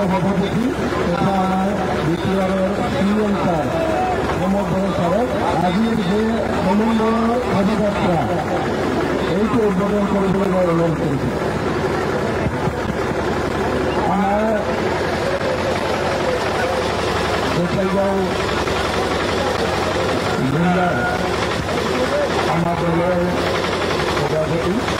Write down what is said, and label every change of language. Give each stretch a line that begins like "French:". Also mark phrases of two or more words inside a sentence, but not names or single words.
Assamese: সভাপতি তথা আমার বিপিআরের সিএম স্যার প্রমোদ বড় স্যারের আজির যে সমন্বয় পদযাত্রা এইটি উদ্বোধন কৰিবলৈ মই অনুৰোধ কৰিছোঁ। আমাৰ গোসাইগাঁও জিলাৰ আমাৰ দলৰ সভাপতি